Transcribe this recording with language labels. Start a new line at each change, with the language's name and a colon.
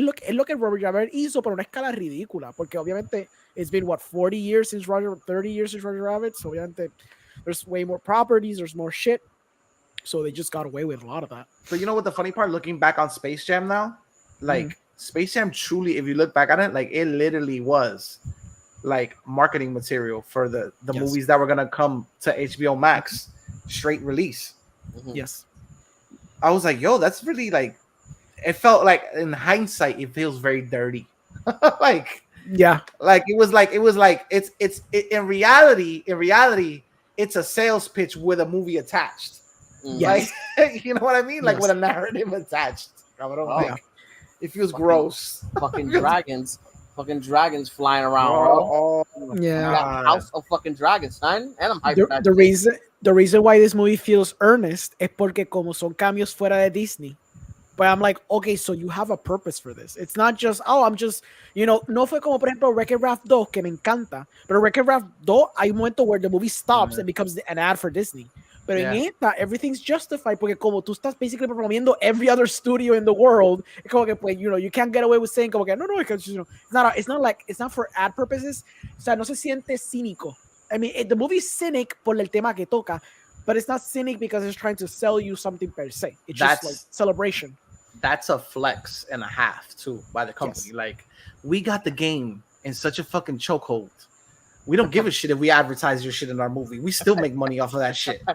English: Look at
Spanish: Roger Rabbit hizo por una escala ridícula. Porque obviamente
English: it's been, 40 years since 30 years since Roger Rabbit. So
Spanish: obviamente
English: there's way more properties. There's more shit. So they just got away with a lot of that. So you know what the funny part? Looking back on Space Jam now, like Space Jam truly, if you look back at it, like it literally was like marketing material for the Yes. movies that were gonna come to HBO Max straight release. Mhm. Yes. I was like, yo, that's really like. It felt like in hindsight, it feels very dirty. like Yeah. it was like it's in reality, it's a sales pitch with a movie attached. Yes. Like, you know what I mean? Like Yes. with a narrative attached.
Spanish: Cabrón,
English: Oh. like, it feels Fucking- gross. Fucking dragons flying around, bro. Oh, Yeah. Got House of fucking Dragons, son. And I'm hyped for that The reason why this movie feels earnest
Spanish: es porque como son cambios fuera de Disney.
English: But I'm like, okay, so you have a purpose for this. It's not just, I'm just,
Spanish: no fue como por ejemplo Wreck-It Ralph 2 que me encanta. Pero
English: Wreck-It Ralph 2
Spanish: hay un momento
English: where the movie stops and becomes an ad for Disney.
Spanish: Pero en esta,
English: everything's justified
Spanish: porque como tú estás
English: basically
Spanish: promoviendo
English: every other studio in the world,
Spanish: es como que pues,
English: you can't get away with saying
Spanish: como que no,
English: because it's not for ad purposes.
Spanish: O sea, no se siente cínico.
English: I mean, the movie's cynic
Spanish: por el tema que toca,
English: but it's not cynic because it's trying to sell you something per se. It's just like celebration. That's a flex and a half too by the company. Yes. Like, we got the game in such a fucking chokehold. We don't give a shit if we advertise your shit in our movie. We still make money off of that shit.